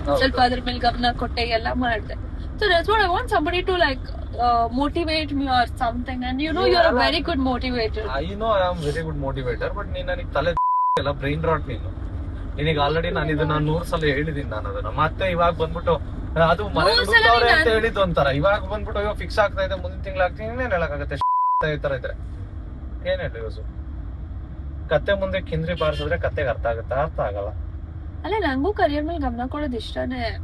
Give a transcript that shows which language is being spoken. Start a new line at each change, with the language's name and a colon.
Kannada: ಸ್ವಲ್ಪ ಅದ್ರ ಮೇಲೆ ಗಮನ ಕೊಟ್ಟೆ ಎಲ್ಲ ಮಾಡ್ದೆ.
English: So that's what I want, somebody to like motivate me or something, and you know you're a very good motivator. I know I am very good motivator, but
Kannada: ನೀನ್ ನನಗೆ ತಲೆ ಎಲ್ಲ ಬ್ರೈನ್ ರಾಟ್ ನೀನು. ನಿನಗೆ ಆಲ್ರೆಡಿ ನಾನು ಇದನ್ನ 100 ಸಲ ಹೇಳಿದೀನಿ. ನಾನು ಅದನ್ನ ಮತ್ತೆ ಇವಾಗ ಬಂದ್ಬಿಟ್ಟು ಅದು ಮನೆ ಹುಡುಕ್ತವ್ರೆ ಅಂತ ಹೇಳಿದ್ದು ಒಂಥರ. ಇವಾಗ ಬಂದ್ಬಿಟ್ಟು ಇವಾಗ ಫಿಕ್ಸ್ ಆಗ್ತಾ ಇದೆ, ಮುಂದಿನ ತಿಂಗಳು ಆಗ್ತೀನಿ, ಇನ್ನೇನ್ ಹೇಳಕ್ಕಾಗತ್ತೆ? ಈ ತರ ಇದ್ರೆ ಏನ್ ಹೇಳಿ ಯೂಸು? ಕತ್ತೆ ಮುಂದೆ ಕಿಂದ್ರಿ ಬಾರಿಸಿದ್ರೆ ಕತ್ತೆಗೆ ಅರ್ಥ ಆಗುತ್ತಾ? ಅರ್ಥ ಆಗಲ್ಲ. ಅಲ್ಲ, ನಂಗೂ ಕರಿಯರ್ ಮೇಲೆ ಗಮನ ಕೊಡೋದು ಇಷ್ಟನೇ.